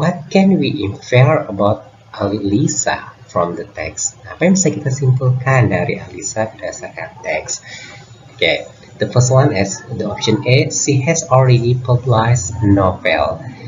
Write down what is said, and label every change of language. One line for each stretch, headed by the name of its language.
English: What can we infer about Alisa from the text?
Indonesian: Apa yang bisa kita simpulkan dari Alisa berdasarkan teks?
English: Okay. The first one is the option A. She has already published a novel.